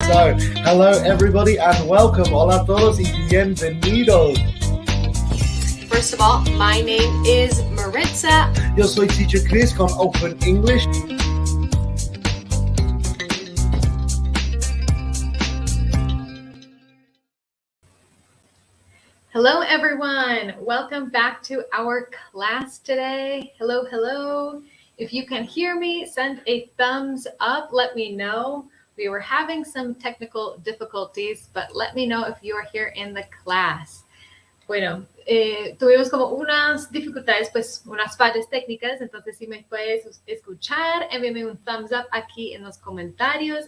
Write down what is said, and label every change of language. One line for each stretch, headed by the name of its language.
English: So, hello everybody and welcome.
Spanish: Hola a todos y bienvenidos.
English: First of all, my name is Maritza.
Spanish: Yo soy Teacher Chris con Open English.
English: Hello everyone. Welcome back to our class today. Hello, hello. If you can hear me, send a thumbs up. Let me know. We were having some technical difficulties, but let me know if you are here in the class.
Spanish: Bueno, tuvimos como unas dificultades, pues unas fallas técnicas, entonces si me puedes escuchar, envíame un thumbs up aquí en los comentarios.